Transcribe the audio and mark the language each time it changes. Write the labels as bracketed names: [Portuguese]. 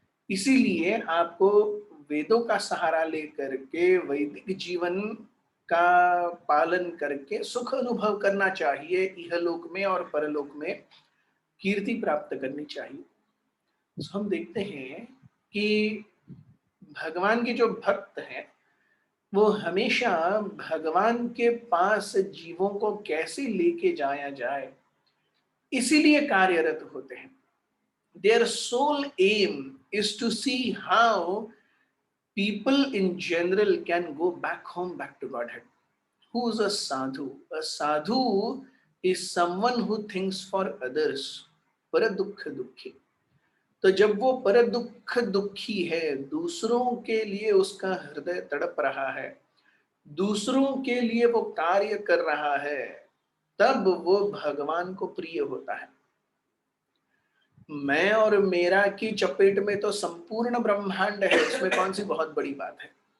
[Hindi] इसीलिए आपको वेदों का सहारा लेकर के वैदिक जीवन का पालन करके सुख अनुभव करना चाहिए, इहलोक में और परलोक में कीर्ति प्राप्त करनी चाहिए। तो हम देखते हैं कि भगवान के जो भक्त हैं वो हमेशा भगवान के पास जीवों को कैसे लेके जाया जाए, इसीलिए कार्यरत होते हैं। [English] Their sole aim is to see how people in general can go back home, back to Godhead. Who is a sadhu? A sadhu is someone who thinks for others. [Hindi] पर दुख दुखी। तो जब वो पर दुख दुखी है, दूसरों के लिए उसका हृदय तड़प रहा है, दूसरों के लिए वो कार्य कर रहा है, तब वो भगवान को प्रिय होता है। मैं और मेरा की चपेट में तो संपूर्ण ब्रह्मांड है, इसमें कौन सी बहुत बड़ी बात है।